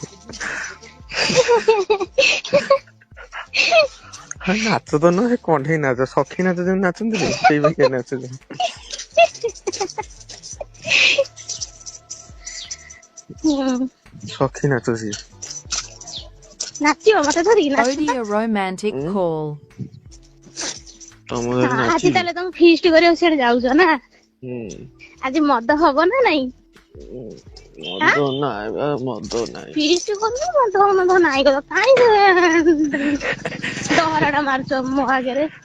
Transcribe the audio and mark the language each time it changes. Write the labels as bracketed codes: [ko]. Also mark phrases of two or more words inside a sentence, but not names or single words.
[or] ହଁ ନାଚ ତ ନୁହେଁ, କଣ୍ଢେଇ ନାଚ, ସଖୀ ନାଚ ଯେମିତି ନାଚନ୍ତିନି ସେଇ ବାଗିଆ ନାଚୁଛ। ହୁଁ ସଖୀ ନାଚ ସିଏ। ନାଚିବ ମତେ ଧରିକି ନାଚୁନ। [en] Audio romantic call. [or] ତମ ହଁ ଧରି ଆଜି ନାଚିବି? ତାହେଲେ ତମେ ଫିଷ୍ଟ କରିବାକୁ ସିଆଡେ ଯାଉଛ ନା? ହୁଁ ଆଜି ମଦ ହବ ନା ନାଇଁ? ଆଁ ମଦ ନାଇଁ ବା, ମଦ ନାଇଁ। ଫିଷ୍ଟ କରୁନ ମଦ ନାଇଁ କର କାଇଁ ଡହରା ଟା ମାରୁଛ ମୋ ଆଗରେ।